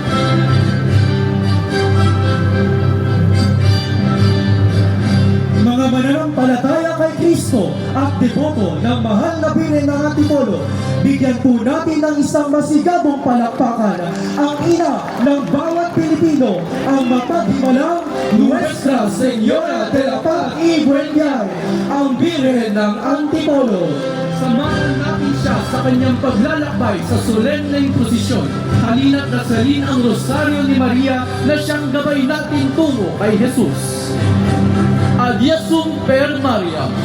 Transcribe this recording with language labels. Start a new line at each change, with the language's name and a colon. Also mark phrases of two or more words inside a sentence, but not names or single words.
Filipino: Mga mananampalataya kay Kristo at deboto ng mahal na Birhen ng Antipolo, bigyan po natin ng isang masigabong palakpakan ang ina ng bawat Pilipino, ang mapaghimalang Nuestra Señora de la Paz y Buen Viaje, ang Birhen ng Antipolo. Samahan natin siya sa kanyang paglalakbay sa solemneng prosesyon. Halina't dasalin ang rosaryo ni Maria na siyang gabay natin tungo kay Jesus.
Latin: Adiasum per Maria.